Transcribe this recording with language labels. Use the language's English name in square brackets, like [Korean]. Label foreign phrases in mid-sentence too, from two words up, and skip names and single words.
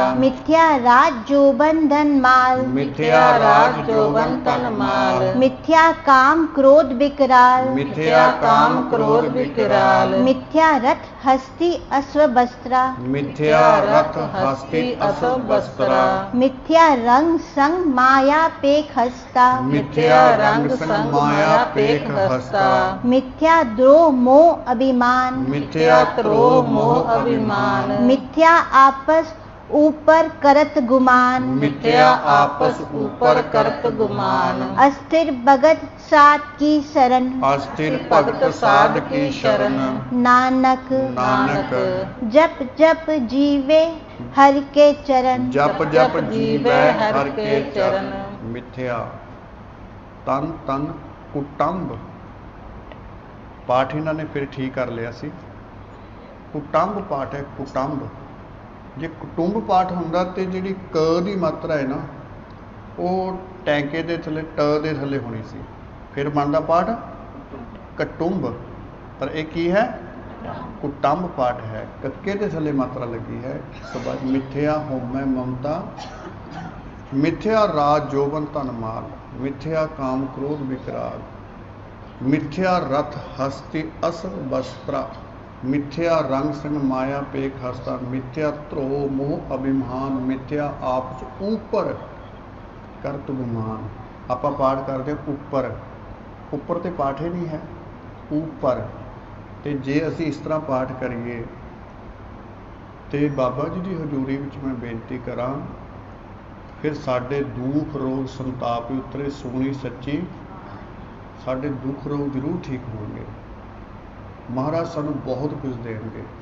[Punjabi] ਮਿਥਿਆ ਰਾਜ ਜੋਬਨ ਧਨ ਮਾਲ ਮਿਥਿਆ ਰਾਜ ਜੋਬਨ ਤਨ ਮਾਲ ਮਿਥਿਆ ਕਾਮ ਕ੍ਰੋਧ ਵਿਕਰਾਲ ਮਿਥਿਆ ਕਾਮ ਕ੍ਰੋਧ ਵਿਕਰਾਲ ਮਿਥਿਆ ਰਥ ਹਸਤੀ ਅਸ਼ਵ ਵਸਤ੍ਰਾ ਮਿਥਿਆ ਰਥ ਹਸਤੀ ਅਸ਼ਵ ਵਸਤ੍ਰਾ ਮਿਥਿਆ ਰੰਗ ਸੰਗ ਮਾਇਆ ਪੇਖ ਹਸਤਾ ਮਿਥਿਆ ਰੰਗ ਸੰਗ ਮਾਇਆ ਪੇਖ ਹਸਤਾ ਮਿਥਿਆ ਦ੍ਰੋਹ ਮੋਹ ਅਭਿਮਾਨ ਮਿਥਿਆ ਦ੍ਰੋਹ ਮੋਹ ਅਭਿਮਾਨ ਮਿਥਿਆ ਆਪਸ ਊਪਰ ਕਰਤ ਗੁਮਾਨ ਮਿਥਿਆ ਆਪਸ ਊਪਰ ਕਰਤ ਗੁਮਾਨ ਅਸਥਿਰ ਭਗਤ ਸਾਧ ਕੀ ਸ਼ਰਣ ਅਸਥਿਰ ਭਗਤ ਸਾਧ ਕੀ ਸ਼ਰਣ नानक नानक ਜਪ ਜਪ ਜੀਵੇ ਹਰ ਕੇ ਚਰਣ ਜਪ ਜਪ ਜੀਵੈ ਹਰ ਕੇ ਚਰਣ ਮਿਥਿਆ ਤਨ ਤਨ ਕੁਟੁੰਬ ਪਾਠ ਇਹਨਾਂ ਨੇ ਫਿਰ ਠੀਕ ਕਰ ਲਿਆ ਸੀ ਕੁਟੁੰਬ ਪਾਠ ਹੈ ਕੁਟੁੰਬ ਜੇ ਕੁਟੁੰਬ ਪਾਠ ਹੁੰਦਾ ਤੇ ਜਿਹੜੀ ਕ ਦੀ ਮਾਤਰਾ ਹੈ ਨਾ ਉਹ ਟੈਂਕੇ ਦੇ ਥੱਲੇ ਟ ਦੇ ਥੱਲੇ ਹੋਣੀ ਸੀ ਫਿਰ ਬਣਦਾ ਪਾਠ ਕਟੁੰਬ ਪਰ ਇਹ ਕੀ ਹੈ ਕੁਟੁੰਬ ਪਾਠ ਹੈ ਕੱਕੇ ਦੇ ਥੱਲੇ ਮਾਤਰਾ ਲੱਗੀ ਹੈ ਸਭਾ ਮਿਥਿਆ ਹੋਮੈ ਮਮਤਾ ਮਿਥਿਆ ਰਾਜ ਜੋਬਨ ਤਨ ਮਾਲ ਮਿਥਿਆ ਕਾਮ ਕ੍ਰੋਧ ਵਿਕਰਾਲ ਮਿਥਿਆ ਰਥ ਹਸਤੀ ਅਸਲ ਵਸਤ੍ਰਾ ਮਿਥਿਆ ਰੰਗ ਸੰਗ ਮਾਇਆ ਪੇਖ ਹਸਤਾ ਮਿਥਿਆ ਧ੍ਰੋਹ ਮੋਹ ਅਭਿਮਾਨ ਮਿਥਿਆ ਆਪਸ ਊਪਰ ਕਰਤ ਗੁਮਾਨ ਆਪਾਂ ਪਾਠ ਕਰਦੇ ਉੱਪਰ ਉੱਪਰ ਤੇ ਪਾਠ ਹੀ ਨਹੀਂ ਹੈ ਉੱਪਰ ਤੇ ਜੇ ਅਸੀਂ ਇਸ ਤਰ੍ਹਾਂ ਪਾਠ ਕਰੀਏ ਤੇ ਬਾਬਾ ਜੀ ਦੀ ਹਜ਼ੂਰੀ ਵਿੱਚ ਮੈਂ ਬੇਨਤੀ ਕਰਾਂ ਫਿਰ ਸਾਡੇ ਦੁੱਖ ਰੋਗ ਸੰਤਾਪ ਵੀ ਉਤਰੇ ਸੁਣੀ ਸੱਚੀ ਸਾਡੇ ਦੁੱਖ ਰੋਗ ਜ਼ਰੂਰ ਠੀਕ ਹੋਣਗੇ ਮਹਾਰਾਜ ਸਾਨੂੰ ਬਹੁਤ ਕੁਝ ਦੇਣਗੇ